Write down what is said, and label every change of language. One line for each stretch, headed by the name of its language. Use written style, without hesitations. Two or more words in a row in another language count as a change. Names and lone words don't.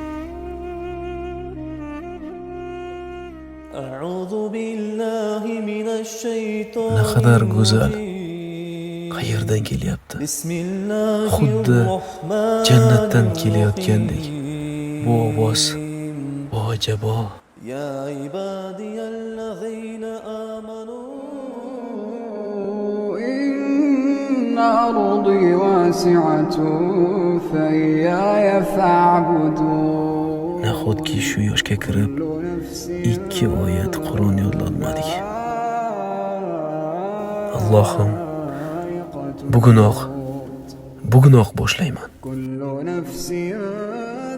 Uzbek: Naqadar go'zal. Qayerdan kelyapti? Xuddi jannatdan kelayotgandek. Bu ovoz ajabo.
Arabic: يا عبادي الذين آمنوا إن أرضي واسعة فإياي فاعبدون.
Uzbek: Nahotki shu yoshga kirib 2 oyat Qur'on yodlolmadik. Allohim, bugunoq boshlayman.
Arabic: كل نفس